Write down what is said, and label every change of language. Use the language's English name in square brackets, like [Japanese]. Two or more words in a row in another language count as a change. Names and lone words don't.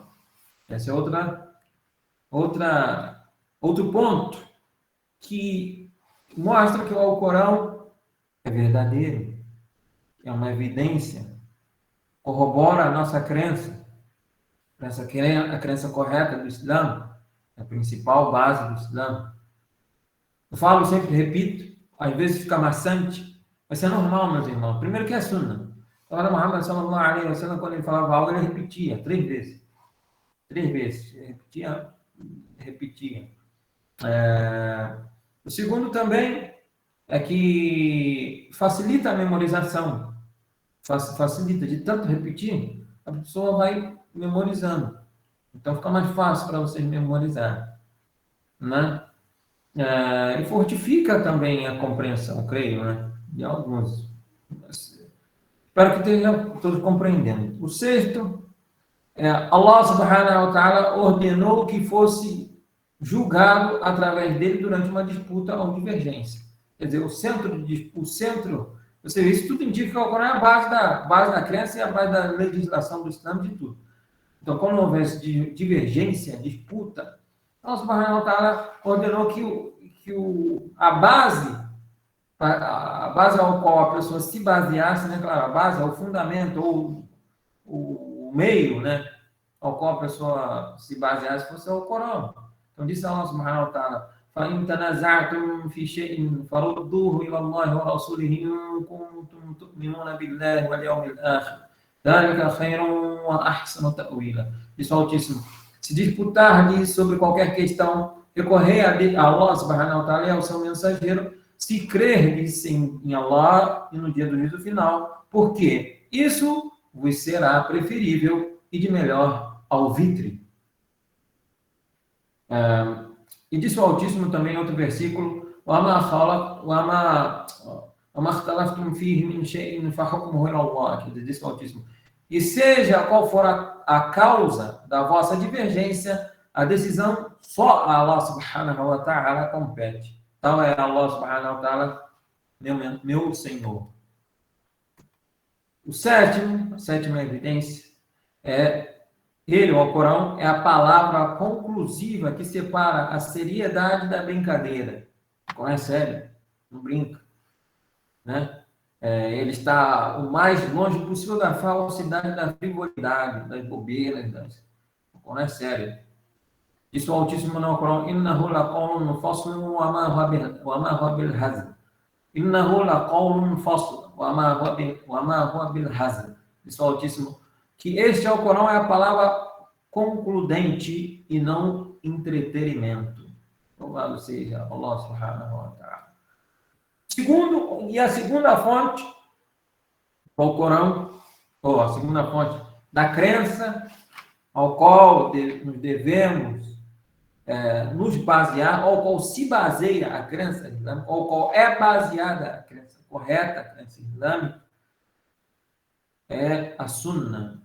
[Portuguese] Esse é outro ponto que mostra que o Alcorão é verdadeiro, é uma evidência, corrobora a nossa crença, a crença correta do Islã, a principal base do Islã. Eu falo, sempre repito, às vezes fica maçante, mas é normal, meus irmãos. Primeiro que é Sunnah. Agora, [Arabic] محمد صلى الله عليه وسلم, [Portuguese] quando ele falava algo, ele repetia 3 vezes. 3 vezes. Repetia. O segundo também é que facilita a memorização. Facilita, de tanto repetir, a pessoa vai memorizando. Então, fica mais fácil para vocês memorizarem, né? E fortifica também a compreensão, creio, né? De alguns. Espero que estejam todos compreendendo. O sexto, Allah [Arabic] سبحانه وتعالى [Portuguese] ordenou que fosse julgado através dele durante uma disputa ou divergência. Quer dizer, o centro, você vê, isso tudo indica que o Alcorão é a base da crença e a base da legislação do Islã, de tudo. Então, quando houvesse divergência, disputa, Allah [Arabic] سبحانه وتعالى [Portuguese] ordenou que a base ao qual a pessoa se baseasse, né? Claro, a base, o fundamento, ou o meio, né? Ao qual a pessoa se baseasse, fosse o Corão. Então, disse [Arabic] الله سبحانه وتعالى: فَإِنْ تَنَازَعْتُمْ فِي شَيْءٍ فَرُدُّوهُ إِلَى اللَّهِ وَرَسُولِهِ إِن كُنتُمْ تُؤْمِنُونَ بِاللَّهِ وَالْيَوْمِ الْآخِرِ ذَلِكَ خَيْرٌ وَأَحْسَنُ تَأْوِيلًا. [Portuguese] Disse o Altíssimo: se disputar-lhe sobre qualquer questão, recorrer a Allah [Arabic] سبحانه وتعالى [Portuguese] e ao seu mensageiro, se crerdes em Allah e no dia do juízo final, porque isso vos será preferível e de melhor alvitre. E disse o Altíssimo também em outro versículo: disse o Altíssimo: e seja qual for a causa da vossa divergência, a decisão só a Allah [Arabic] سبحانه وتعالى [Portuguese] compete. Então é Allah [Arabic] سبحانه وتعالى, [Portuguese] meu Senhor. A sétima evidência ele, o Alcorão, é a palavra conclusiva que separa a seriedade da brincadeira. Não é sério, não brinca, né? Ele está o mais longe possível da falsidade, da frivolidade, das bobeiras, não é sério. Isso o Altíssimo no Alcorão: [Arabic] إنه لقول فصل وما هو بالهزل. إنه لقول فصل وما هو بالهزل. [Portuguese] Isso o Altíssimo, que este Alcorão é a palavra concludente e não entretenimento. Louvado seja Allah [Arabic] سبحانه وتعالى. [Portuguese] A segunda fonte, o Alcorão, ou a segunda fonte da crença ao qual nos devemos nos basear, ao qual se baseia a crença islâmica, ao qual é baseada a crença correta, a crença islâmica, é a Sunnah.